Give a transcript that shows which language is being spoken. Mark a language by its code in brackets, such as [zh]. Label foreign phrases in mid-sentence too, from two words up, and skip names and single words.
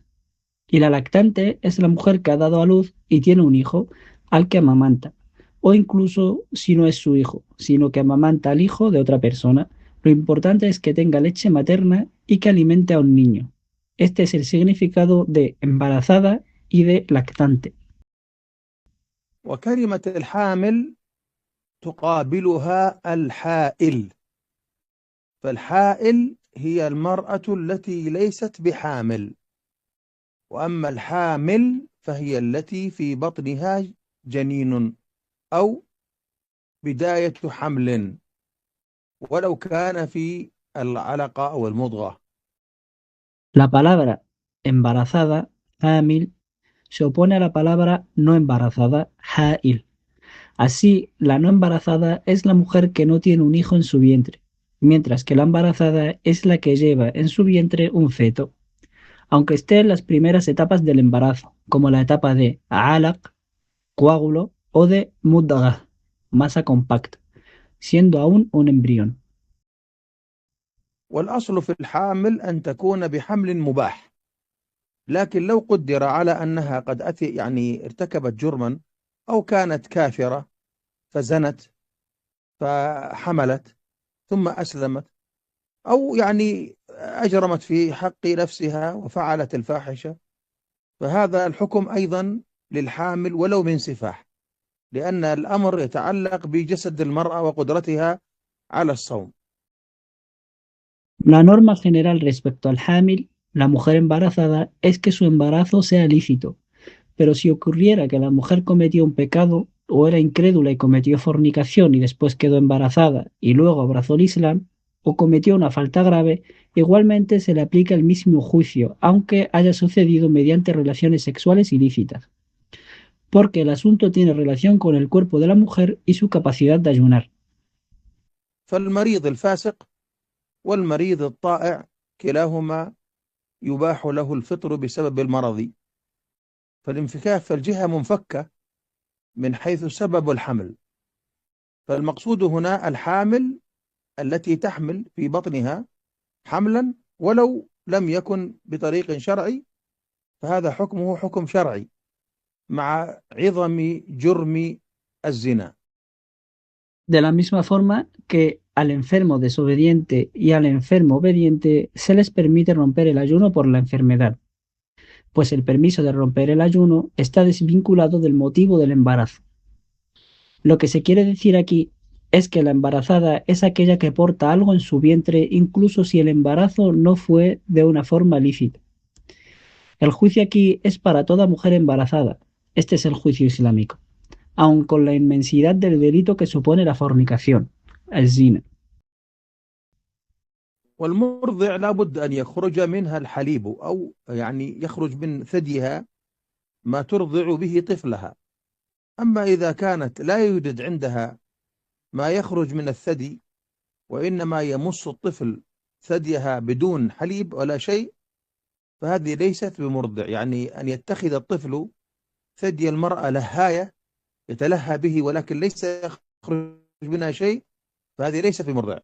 [es] Y la lactante es la mujer que ha dado a luz y tiene un hijo al que amamanta, o incluso si no es su hijo, sino que amamanta al hijo de otra persona. Lo importante es que tenga leche materna y que alimente a un niño. Este es el significado de embarazada y de lactante. [ar] وكلمة الحامل تقابلها الحائل. فالحائل هي المرأة التي ليست بحامل، وأما الحامل فهي التي في بطنها جنين أو بداية حمل، ولو كان في العلقة أو المضغة. [es] La palabra embarazada, hamil, se opone a la palabra no embarazada, ha'il. Así, la no embarazada es la mujer que no tiene un hijo en su vientre, mientras que la embarazada es la que lleva en su vientre un feto, aunque esté en las primeras etapas del embarazo, como la etapa de alaq, coágulo, o de mudghah, masa compacta, siendo aún un embrión. [ar] والأصل في الحامل أن تكون بحمل مباح، لكن لو قدر على أنها قد ارتكبت جرما أو كانت كافرة فزنت فحملت ثم أسلمت، أو يعني أجرمت في حق نفسها وفعلت الفاحشة، فهذا الحكم أيضا للحامل ولو من سفاح، لأن الأمر يتعلق بجسد المرأة وقدرتها على الصوم. [es] La norma general respecto al hámil, la mujer embarazada, es que su embarazo sea lícito, pero si ocurriera que la mujer cometió un pecado o era incrédula y cometió fornicación y después quedó embarazada y luego abrazó el Islam, o cometió una falta grave, igualmente se le aplica el mismo juicio, aunque haya sucedido mediante relaciones sexuales ilícitas, porque el asunto tiene relación con el cuerpo de la mujer y su capacidad de ayunar. [ar] فالمريض الفاسق والمريض الطائع كلاهما يباح له الفطر بسبب المرض، فالانفكاك في الجهة منفكة من حيث سبب الحمل، فالمقصود هنا الحامل التي تحمل في بطنها حملا ولو لم يكن بطريق شرعي، فهذا حكمه حكم شرعي مع عظم جرم الزنا. [es] De la misma forma que al enfermo desobediente y al enfermo obediente se les permite romper el ayuno por la enfermedad, pues el permiso de romper el ayuno está desvinculado del motivo del embarazo. Lo que se quiere decir aquí es que la embarazada es aquella que porta algo en su vientre incluso si el embarazo no fue de una forma lícita. El juicio aquí es para toda mujer embarazada. Este es el juicio islámico, aun con la inmensidad del delito que supone la fornicación, el zina. [ar] والمرضع لابد أن يخرج منها الحليب، أو يعني يخرج من ثديها ما ترضع به طفلها. أما إذا كانت لا يوجد عندها ما يخرج من الثدي، وإنما يمص الطفل ثديها بدون حليب ولا شيء، فهذه ليست بمرضع، يعني أن يتخذ الطفل ثدي المرأة لهاية يتلهى به ولكن ليس يخرج منها شيء، فهذه ليست بمرضع.